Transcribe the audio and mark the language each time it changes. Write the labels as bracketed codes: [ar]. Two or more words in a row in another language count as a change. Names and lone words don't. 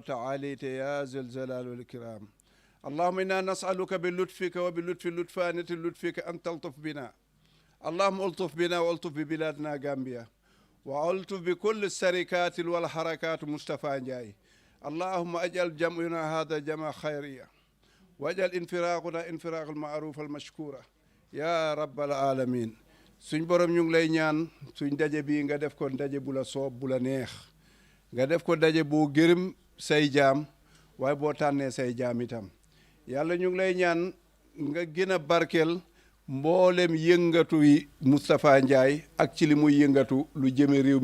[ar] تعاليت يا ذا الجلال والإكرام اللهم إنا نسألك بلطفك وبلطف اللطفانة لطفك أن تلطف بنا اللهم ألطف بنا وألطف ببلادنا غامبيا وألطف بكل الشركات والحركات مصطفى جاي اللهم اجعل جمعنا هذا جمع خيرية واجعل انفراقنا انفراق المعروف المشكورة يا رب العالمين [wo] suñ borom ñu ngi lay ñaan suñ daje bi nga def ko daje bu la soob bu la neex nga def ko daje boo gërëm say jaam waaye boo tànnee say jaam itam yàlla ñu ngi lay ñaan nga gën a barkeel mboolem yëngatu yi Moustapha Ndiaye ak ci li muy yëngatu lu jëme réew